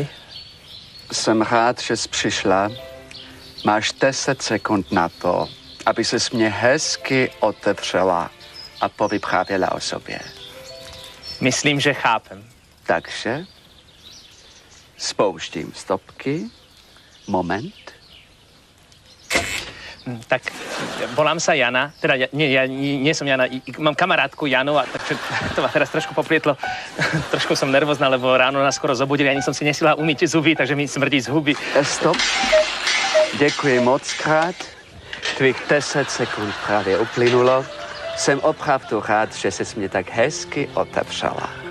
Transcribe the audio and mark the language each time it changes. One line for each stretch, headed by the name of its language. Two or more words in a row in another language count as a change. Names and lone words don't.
Czech: Jsem rád, že jsi přišla. Máš 10 sekund na to, aby ses mě hezky otevřela a povyprávěla o sobě.
Slovak: Myslím, že chápem.
Czech: Takže spouštím stopky. Moment.
Slovak: Tak volám sa Jana, teda ja nie som Jana, mám kamarátku Janu a takže to ma teraz trošku poplietlo. Trošku som nervózna, lebo ráno nás skoro zobudili, ani som si nesila umyť zuby, takže mi smrdí z huby.
Czech: Stop. Děkuji moc krát. Tvých 10 sekund právě uplynulo. Jsem opravdu rád, že ses mě tak hezky otevřela.